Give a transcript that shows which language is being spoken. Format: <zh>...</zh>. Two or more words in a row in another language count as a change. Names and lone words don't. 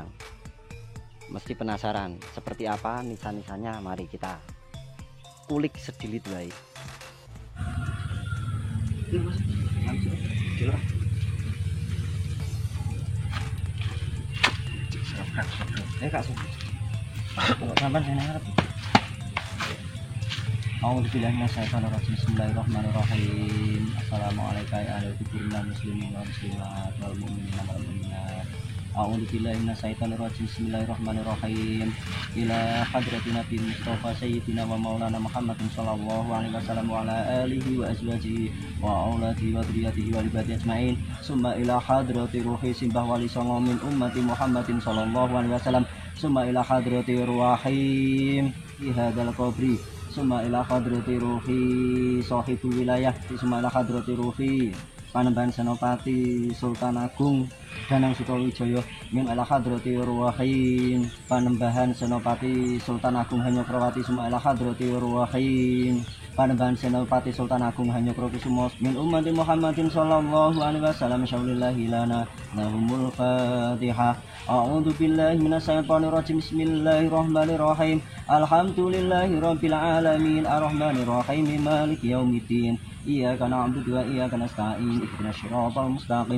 <id>Mesti penasaran seperti apa nisan-nisannya? Mari kita kulik sedilit baik. Kak, sampai sini harap.</id> <ar>بسم الله الرحمن الرحيم. السلام عليكم ورحمة الله وبركاته. أعوذ بالله من الشيطان الرجيم. بسم الله الرحمن الرحيم. إلى حضرة النبي المصطفى سيدنا ومولانا محمد صلى الله عليه وسلم وعلى آله وأزواجه وأولاده وذرياته وعباده أجمعين. ثم إلى حضرة روح</ar> <jv>simbah wali songo</jv> <ar>من أمة محمد صلى الله عليه وسلم. ثم إلى حضرة الروح في هذا القبر. ثم إلى حضرة روح صاحب الولاية. Summa ila hadrati ruhi Panembahan Senopati Sultan Agung Danang Sutawijaya min ala hadrati ruwahin Panembahan Senopati Sultan Agung Hanyokrawati summa ala hadrati ruwahin Panembahan Senopati Sultan Agung Hanyokrokusumo min ummati Muhammadin sallallahu alaihi wasallam syaulillahi lana lahumul Fatihah. أعوذ بالله من الشيطان الرجيم. بسم الله الرحمن الرحيم. الحمد لله رب العالمين الرحمن الرحيم مالك يوم الدين. إياك نعبد وإياك نستعين. اهدنا الصراط المستقيم.</ar>